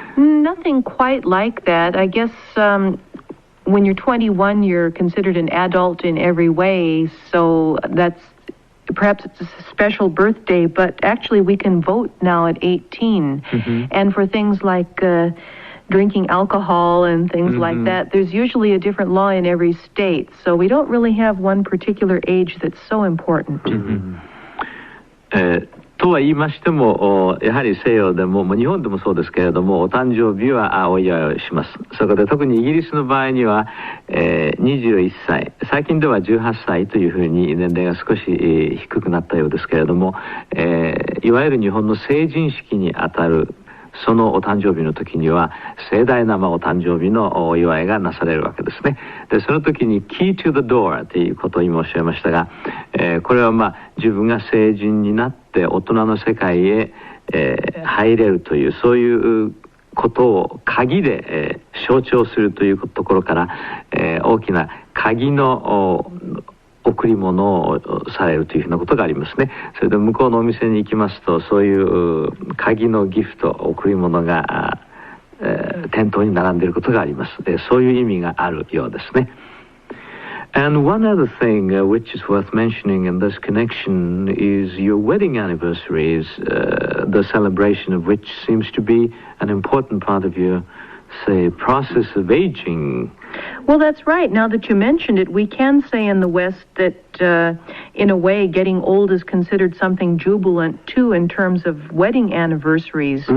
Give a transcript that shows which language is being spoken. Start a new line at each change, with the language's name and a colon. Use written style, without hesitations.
English: Nothing quite like that. I guess when you're 21, you're considered an adult in every way, so perhaps it's a special birthday, but actually we can vote now at 18. And for things like drinking alcohol and things like that, there's usually a different law in every state, so we don't really have one particular age that's so important.
Japanese: とは言いましても、やはり西洋でも、日本でもそうですけれども、お誕生日はお祝いをします。そこで特にイギリスの場合には、21歳、最近では18歳というふうに年齢が少し低くなったようですけれども、いわゆる日本の成人式にあたるそのお誕生日の時には盛大なお誕生日のお祝いがなされるわけですね。でその時に Key to the Door ということを今おっしゃいましたが、これは自分が成人になって大人の世界へ、入れるというそういうことを鍵で、象徴するというところから、大きな鍵の贈り物をされるというふうなことがありますね。それで向こうのお店に行きますとそういう鍵のギフト贈り物が、店頭に並んでいることがあります。そういう意味があるようですね。
English: And one other thing which is worth mentioning in this connection is your wedding anniversaries, the celebration of which seems to be an important part of your, say, process of aging. Well, that's right. Now that you mentioned it, we can say in the West that, in a way, getting old is considered something jubilant, too, in terms of wedding anniversaries.